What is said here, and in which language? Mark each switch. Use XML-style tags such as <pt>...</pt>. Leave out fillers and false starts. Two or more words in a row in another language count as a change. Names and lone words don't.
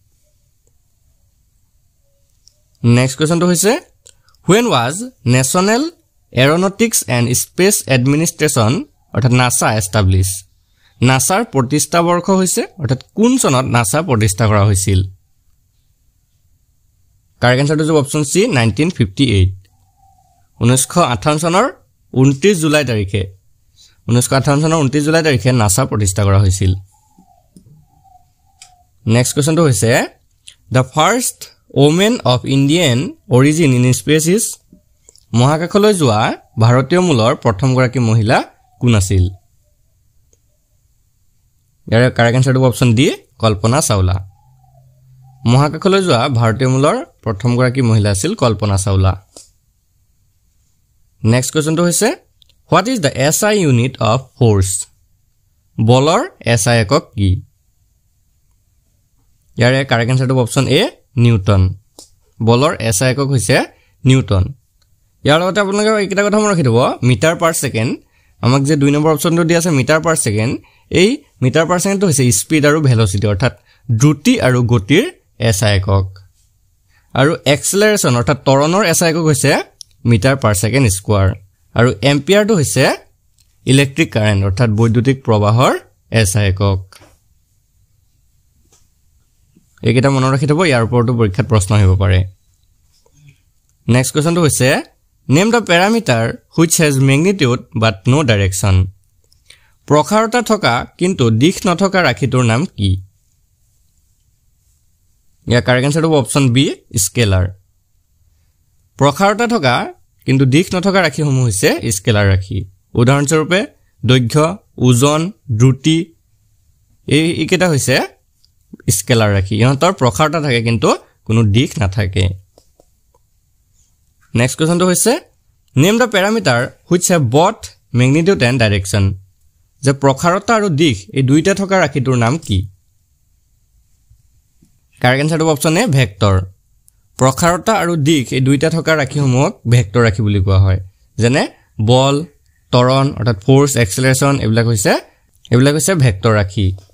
<en>next question</en> <as>হৈছে</as> <en>when was National Aeronautics and Space Administration</en> <as>অৰ্থাৎ NASA established নাসাৰ প্ৰতিষ্ঠা বৰ্ষ হৈছে অৰ্থাৎ কোন চনত নাসা প্ৰতিষ্ঠা কৰা হৈছিল</as> <en>correct answer</en> <as>হ'ব</as> <en>option C</en> <as>1958 1958 চনৰ 29 জুলাই তাৰিখে 1958 চনৰ 29 জুলাই তাৰিখে নাসা প্ৰতিষ্ঠা কৰা হৈছিল</as> <en>next question</en> <as>হৈছে</as> <en>the first woman of Indian origin in space is</en> <as>মহাকাশলৈ যোৱা ভাৰতীয় মূলৰ প্ৰথম গৰাকী মহিলা কোন আছিল ইয়াৰ</as> <en>correct answer option D</en> <as>কল্পনা চাওলা মহাকাশলৈ যোৱা ভাৰতীয় মূলৰ প্ৰথম গৰাকী মহিলা আছিল কল্পনা চাওলা</as> <en>next question</en> <as>হৈছে</as> <en>What is the SI unit of force?</en> <as>বলৰ SI একক কি? ইয়াৰে</as> <en>correct answer option A</en> <as>নিউটন। বলৰ SI একক হৈছে নিউটন। ইয়াৰ লগতে আপোনালোকে এইকেইটা কথা মনত ৰাখি থব</as> <en>meter per second</en> <as>আমাক যে 2 নম্বৰ অপচনটো দি আছে</as> <en>meter per second</en> <as>এই</as> <en>meter per second</en> <as>হৈছে স্পীড আৰু ভেলোচিটি অৰ্থাৎ দ্ৰুতি আৰু গতিৰ SI একক আৰু এক্সেলাৰেচন অৰ্থাৎ ত্বৰণৰ SI একক হৈছে</as> <en>meter per second square</en> <as>আৰু এম্পিয়াৰটো হৈছে</as> <en>electric current</en> <as>অৰ্থাৎ বৈদ্যুতিক প্ৰবাহৰ SI একক। এইকেইটা মনত ৰাখি থব ইয়াৰ ওপৰতো পৰীক্ষাত প্ৰশ্ন আহিব পাৰে।</as> <en>next question হৈছে name the parameter which has magnitude but no direction।</en> <as>প্ৰখাৰতা থকা কিন্তু দিশ নথকা ৰাশিটোৰ নাম কি? ইয়াৰ</as> <en>correct answer option B</en> <as>স্কেলাৰ। প্ৰখাৰতা থকা কিন্তু দিশ নথকা ৰাশিসমূহ হৈছে স্কেলাৰ ৰাশি। উদাহৰণস্বৰূপে দৈৰ্ঘ্য ওজন দ্ৰুতি এইকেইটা হৈছে স্কেলাৰ ৰাশি। ইহঁতৰ প্ৰখাৰতা থাকে কিন্তু কোনো দিশ নাথাকে।</as> <en>next question হৈছে name the parameter which have both magnitude and direction।</en> <as>যে প্ৰখাৰতা আৰু দিশ এই দুইটা থকা ৰাশিটোৰ নাম কি?</as> <en>correct answer option A vector.</en> <as>প্ৰখাৰতা আৰু দিশ এই দুইটা থকা ৰাশিসমূহক ভেক্টৰ ৰাশি বুলি কোৱা হয়। যেনে বল ত্বৰণ অৰ্থাৎ</as> <en>force acceleration</en> <as>এইবিলাক হৈছে ভেক্টৰ ৰাশি।</as>